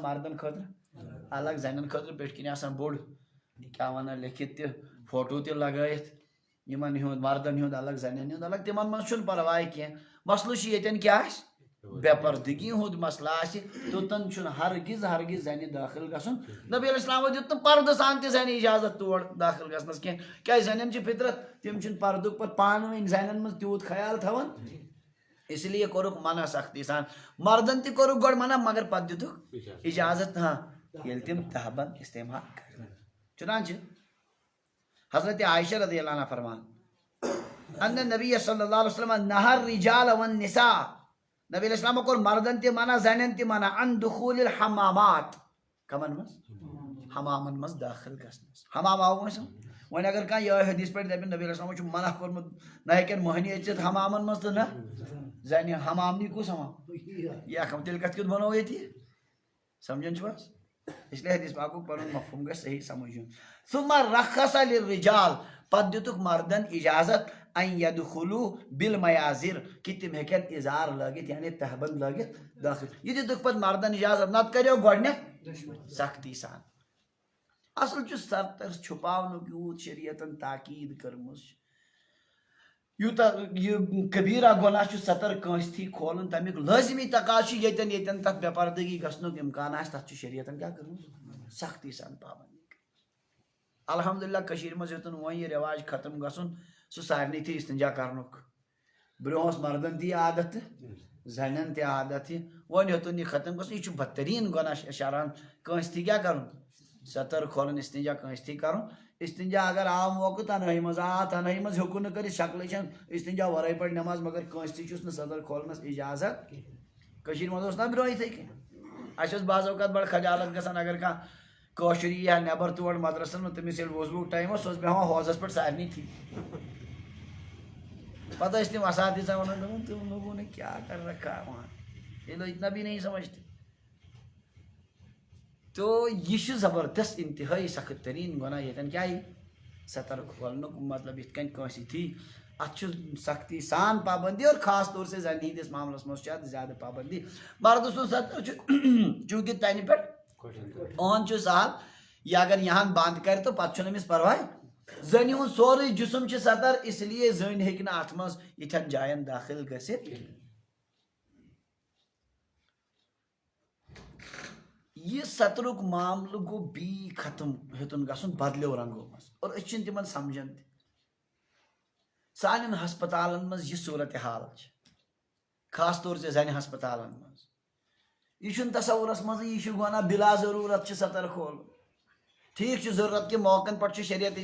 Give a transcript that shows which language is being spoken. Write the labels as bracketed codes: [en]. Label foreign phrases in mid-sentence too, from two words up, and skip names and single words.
[ks] مردن خٲطرٕ الگ زنٮ۪ن خٲطرٕ پٮ۪ٹھۍ کِنۍ آسان بوٚڑ کیٛاہ ونان لیکھِتھ تہِ فوٹو تہِ لگٲیِتھ یِمن ہُنٛد مردن ہُنٛد الگ زنٮ۪ن ہُنٛد الگ تِمن منٛز چھُنہٕ پرواے کینٛہہ مسلہٕ چھُ ییٚتٮ۪ن کیٛاہ آسہِ بے پردگی ہُنٛد مسلہٕ آسہِ توٚتن چھُنہٕ ہرگز زنہِ دٲخل گژھُن نبی علیہ السلامو دیُت نہٕ پردٕ سان تہِ زنہِ اجازت تور دٲخل گژھنس کینٛہہ کیٛازِ زنٮ۪ن چھِ فطرت تِم چھِنہٕ پردُک پتہٕ پانہٕ ؤنۍ زنٮ۪ن منٛز تیوٗت خیال تھاوان [ur] اس لیے [ks] کوٚرُکھ منع سختی سان مردن تہِ کوٚرُکھ گۄڈٕ منع مگر پتہٕ دِتُکھ اجازت ییٚلہِ تِم تہبند استعمال کرن چُنانچہ حضرت عائشہ [ar] رضی اللہ عنہ [ks] فرمان ان نبی [ar] صلی اللہ علیہ وسلم نہى الرجال والنساء [ks] نبی علیہ السلامو کوٚر مردن تہِ منع زنٮ۪ن تہِ منع [ar] عن دخول الحمامات [ks] کمن منٛز حمامن منٛز دٲخل گژھنس حمام آو وۄنۍ سمجھ وۄنۍ اگر کانٛہہ یِہوٚے حدیث پٮ۪ٹھ دپن نبی علیہ السلامو چھُ منع کوٚرمُت نہ ہیٚکن مٔہنی أژِتھ حمامن منٛز تہٕ نہ زنہِ حمامنی کُس حمام یہِ اکھ تیٚلہِ کتھ کیُتھ بنوو ییٚتہِ سمجھان چھِو حظ [ur] اس لیے [ks] حدیث پاکُک پنُن مفہوم گژھِ صحیح سمجھ یُن [ar] ثم رخص للرجال [ks] پتہٕ دِتُکھ مردن اجازت [ar] ان یدخلوا بالمیازر [ks] کہ تم ہیکن ازار لگت یعنی تہبند لگت داخل یہ دک پت مردن اجازت نت کریو گۄڈنیتھ سختی سان اصل چھ ستر چھپاونک یوت شریعتن تاکید کرمز یوتا یہ کبیرہ گناہ چھ ستر کنس تھی کھولن تمیک لازمی تقاض یتن یتن تک بے پردگی گھنک امکان آس تک شریعتن کیا کرمز سختی سان پابندی الحمدللہ کشیر مز یوتن وۄنۍ یہ رواج ختم گژھن سہ سارنی تھی استنجا کرنک برونس مردن تی عادت زنن تی عادت ون یوتن یہ ختم گژھن یہ بدترین گناہ شران کنس تھی کیا کرن ستر کھولن استنجا کنس تھی کرن استنجا اگر آو موقع تنہائی مز تنہائی مز ہیکو نہ کر شکل چھن استنجا ورائے پڑ نماز مگر کنس تھی چھس نہ ستر کھولنس اجازت کشیر مز نا برو یتھے کن اس بعض اوقات بڑا خجالت گژھان اگر کانٛہہ کٲشری یا نیبر تور مدرسن میں تمس ییٚلہِ وضوٗک ٹایم اوس سُہ اوس بیٚہوان ہوزس پٮ۪ٹھ سارنٕے تھی پتہ ٲسۍ تِم اساتذہ ونان دپان [ur] تم لوگوں نے کیا کر رکھا وہاں یہ لوگ اتنا بھی نہیں سمجھتے تو [ks] یہ چھُ زبردست انتہائی سخت ترین گناہ ییٚتٮ۪ن کیٛاہ یی ستر کھولنُک مطلب یِتھ کٔنۍ کٲنٛسہِ تھی اتھ چھُ سختی سان پابندی [ur] اور خاص طور سے [ks] زنہِ ہٕنٛدِس معاملس منٛز چھِ اتھ زیادٕ پابندی مردٕ سُنٛد ستر چھُ چوٗنٛکہِ تنہِ پٮ۪ٹھ اون چھ سہل [ur] یہ اگر یہاں بند کر تو [ks] پتہ امس پرواے زنہِ ہُنٛد سورُے جسم چھ ستر [ur] اس لیے [ks] زٔنۍ ہیٚکہِ نہٕ اتھ منٛز یِتھٮ۪ن جاین داخل گٔژھِتھ یہ سترک معاملہ گو بی ختم ہیوٚتُن گژھُن بدلیو رنگو منٛز اور أسۍ چھِنہٕ تِمن سمجھان تہِ سانٮ۪ن ہسپتالن منٛز یہ صورت حال چھِ [ur] خاص طور سے [ks] زنہِ ہسپتالن منٛز یہ چھُنہٕ تصورس منٛز یہ چھُ گۄناہ بلا ضروٗرت چھِ ستر کھولُن ٹھیک چھ ضرورت کہ موقعن پہ شریعت